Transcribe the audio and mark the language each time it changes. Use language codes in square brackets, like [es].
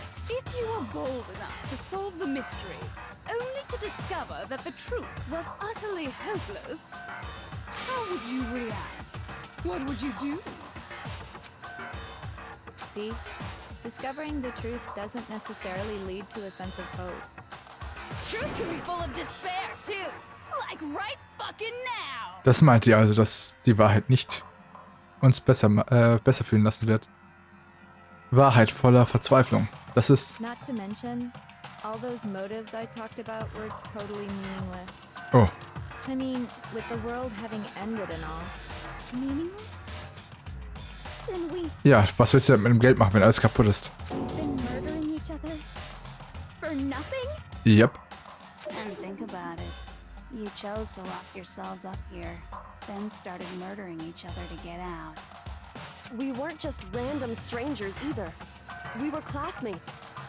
[en] If you were bold enough to solve the mystery, only to discover that the truth was utterly hopeless, how would you react? What would you do? See? Discovering the truth doesn't necessarily lead to a sense of hope. Truth can be full of despair, too. Like right fucking now. [de] Das meint ihr also, dass die Wahrheit nicht uns besser fühlen lassen wird. Wahrheit voller Verzweiflung. Das ist... [en] Not to mention, all those motives I talked about were totally meaningless. Oh. I mean, with the world having ended and all. Meaningless? Then we [de] Ja, was willst du denn mit dem Geld machen, wenn alles kaputt ist? [en] been murdering each other nothing? Yep. And think about it. You chose to lock yourselves up here, then started murdering each other to get out. We weren't just random strangers either. We were classmates.